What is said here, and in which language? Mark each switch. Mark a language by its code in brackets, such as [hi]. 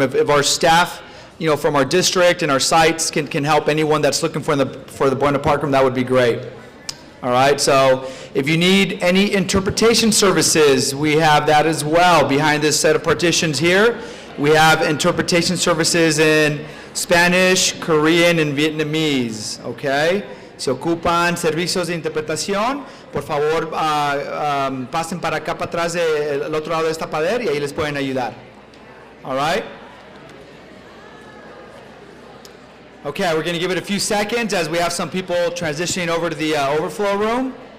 [en] If our staff, from our district and our sites can help anyone that's looking for the Buena Park room, that would be great. All right, so if you need any interpretation services, we have that as well. Behind this set of partitions here, we have interpretation services in Spanish, Korean, and Vietnamese, okay? [es] Si ocupan servicios de interpretación, por favor, pasen para acá, para atrás del otro lado de esta pared, y ahí les pueden ayudar. [en] All right? Okay, we're going to give it a few seconds as we have some people transitioning over to the overflow room.